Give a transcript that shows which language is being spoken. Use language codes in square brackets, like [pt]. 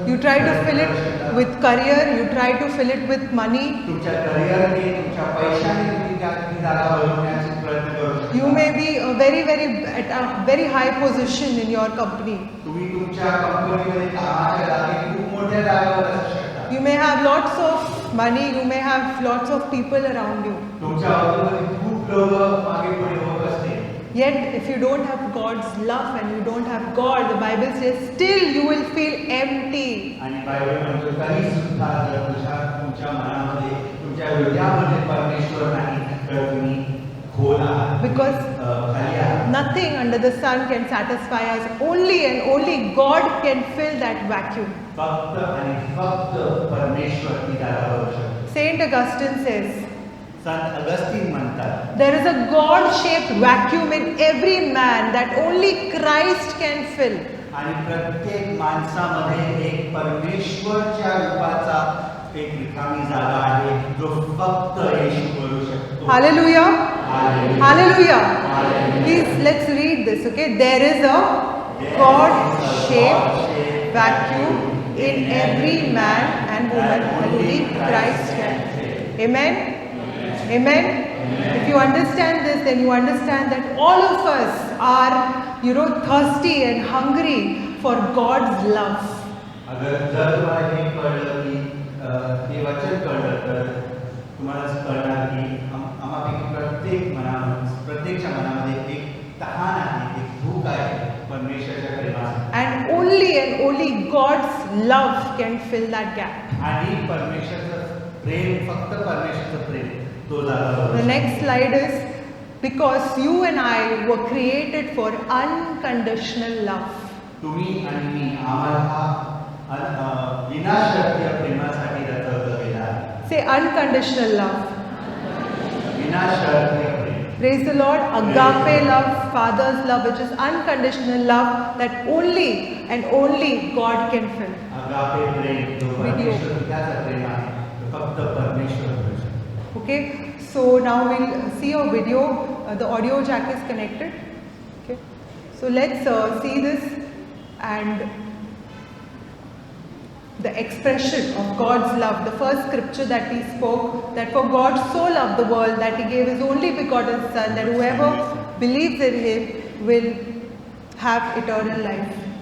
[en] You try to fill it with career. You try to fill it with money. [mr] तुमच्या करिअरने तुमच्या पैशाने तुम्ही ती जागा भरवण्याचा प्रयत्न करू शकता. [en] You may be at a very high position in your company. [mr] तुम्ही तुमच्या कंपनीमध्ये कामाच्या जागी खूप मोठ्या जागेवर असू शकता. [en] You may have lots of money. You may have lots of people around you. [mr] तुमच्या अवतीभोवती खूप लोक मागे पुढे होत असते. [en] Yet, if you don't have God's love and you don't have God, the Bible says, still you will feel empty. [mr] आणि Bible म्हणतो तरी सुद्धा जर तुमच्या मनामध्ये तुमच्या हृदयामध्ये परमेश्वर नाही तर तुम्ही खोल आहात. [en] Because [mr] खाली आहात. [en] nothing under the sun can satisfy us. Only and only God can fill that vacuum. [mr] फक्त आणि फक्त परमेश्वर ती जागा भरू शकतो. [en] Saint Augustine says, [mr] संत अगस्तीन म्हणतात [en] there is a God-shaped vacuum in every man that only Christ can fill. [mr] आणि प्रत्येक माणसामध्ये एक परमेश्वरच्या रूपाचा एक रिकामी जागा आहे जो फक्त येशू भरू शकतो. [en] Hallelujah. Hallelujah. Hallelujah. Hallelujah. Please, let's read this, okay? There is a God-shaped vacuum in every man and woman that only Christ can fill. Amen? Amen? If you understand this, then you understand that all of us are, thirsty and hungry for God's love. [mr] अगर जर तुम्हाला हे कळलं की हे वचन कळलं तर तुम्हाला कळणार की आम्हापैकी प्रत्येकच्या मनामध्ये एक तहान आहे, एक भूक आहे परमेश्वराच्या प्रेमासाठी. [en] And only God's love can fill that gap. [mr] आणि परमेश्वराचं प्रेम, फक्त परमेश्वराचं प्रेम तो जागा. [en] The next slide is, because you and I were created for unconditional love. [mr] तुम्ही आणि मी आम्हाला विनाशर्तीय प्रेमासाठी रचवलं गेलं आहे. [en] Say unconditional love. [mr] विनाशर्तीय Prem. [en] Praise the Lord. Agape love, Father's love, which is unconditional love that only and only God can fill. [mr] Agape प्रेम जो परमेश्वर पित्याचं प्रेम आहे तो फक्त परमेश्वर भरू शकतो. [en] Okay. So now we'll see a video. The audio jack is connected. Okay. So let's see this and the expression of God's love. The first scripture that we spoke, that for God so loved the world that He gave His only begotten Son, that whoever believes in Him will have eternal life.